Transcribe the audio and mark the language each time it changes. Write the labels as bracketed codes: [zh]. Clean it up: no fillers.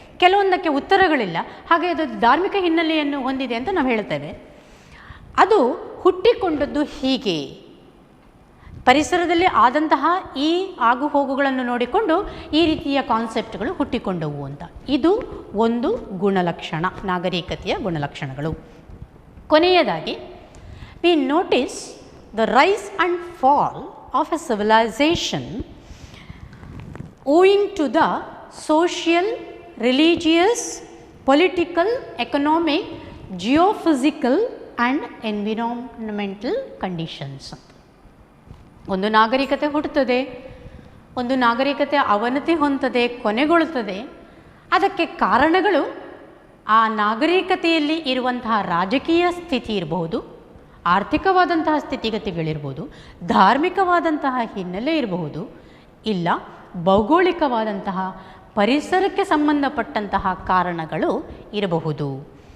[kn] ಕೆಲವೊಂದಕ್ಕೆ ಉತ್ತರಗಳಿಲ್ಲ, ಹಾಗೆ ಅದು ಧಾರ್ಮಿಕ ಹಿನ್ನೆಲೆಯನ್ನು ಹೊಂದಿದೆ ಅಂತ ನಾವು ಹೇಳ್ತೇವೆ. ಅದು ಹುಟ್ಟಿಕೊಂಡದ್ದು ಹೀಗೆ ಪರಿಸರದಲ್ಲಿ ಆದಂತಹ ಈ ಆಗು ಹೋಗುಗಳನ್ನು ನೋಡಿಕೊಂಡು ಈ ರೀತಿಯ ಕಾನ್ಸೆಪ್ಟ್ಗಳು ಹುಟ್ಟಿಕೊಂಡವು ಅಂತ. ಇದು ಒಂದು ಗುಣಲಕ್ಷಣ, ನಾಗರಿಕತೆಯ ಗುಣಲಕ್ಷಣಗಳು. ಕೊನೆಯದಾಗಿ, [en] We notice the rise and fall of a civilisation owing to the social, religious, political, economic, geophysical and environmental conditions. [kn] ಒಂದು ನಾಗರಿಕತೆ ಹುಟ್ಟುತ್ತದೆ, ಒಂದು ನಾಗರಿಕತೆ ಅವನತಿ ಹೊಂದದೆ, ಕೊನೆಗೊಳ್ಳುತ್ತದೆ. ಅದಕ್ಕೆ ಕಾರಣಗಳು ಆ ನಾಗರಿಕತೆಯಲ್ಲಿ ಇರುವಂತಹ ರಾಜಕೀಯ ಸ್ಥಿತಿ ಇರಬಹುದು, ಆರ್ಥಿಕವಾದಂತಹ ಸ್ಥಿತಿಗತಿಗಳಿರ್ಬೋದು, ಧಾರ್ಮಿಕವಾದಂತಹ ಹಿನ್ನೆಲೆ ಇರಬಹುದು, ಇಲ್ಲ ಭೌಗೋಳಿಕವಾದಂತಹ ಪರಿಸರಕ್ಕೆ ಸಂಬಂಧಪಟ್ಟಂತಹ ಕಾರಣಗಳು ಇರಬಹುದು.